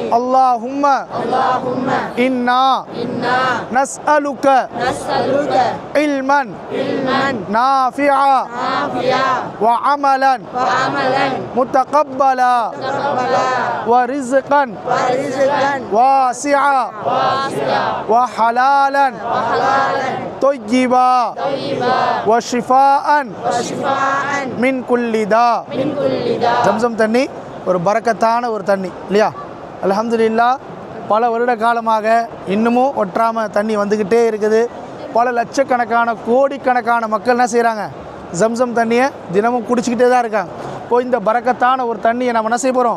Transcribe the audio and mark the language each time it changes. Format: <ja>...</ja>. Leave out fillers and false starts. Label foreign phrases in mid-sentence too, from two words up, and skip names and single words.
<ar>اللهم إنا نسألك علما نافعا وعملا متقبلا ورزقا واسعا وحلالا طيبا وشفاء من كل داء.</ar> <ta>ஜம்சம் தண்ணி ஒரு பரக்கத்தான ஒரு தண்ணி இல்லையா? அல்ஹம்துலில்லாஹ் பல வருட காலமாக இன்னமும் ஒற்றாமல் தண்ணி வந்துக்கிட்டே இருக்குது. பல லட்சக்கணக்கான கோடிக்கணக்கான மக்கள் என்ன செய்கிறாங்க? ஜம்சம் தண்ணியை தினமும் குடிச்சிக்கிட்டே தான் இருக்காங்க. இப்போ இந்த பரக்கத்தான ஒரு தண்ணியை நம்ம என்ன செய்ய போகிறோம்?</ta>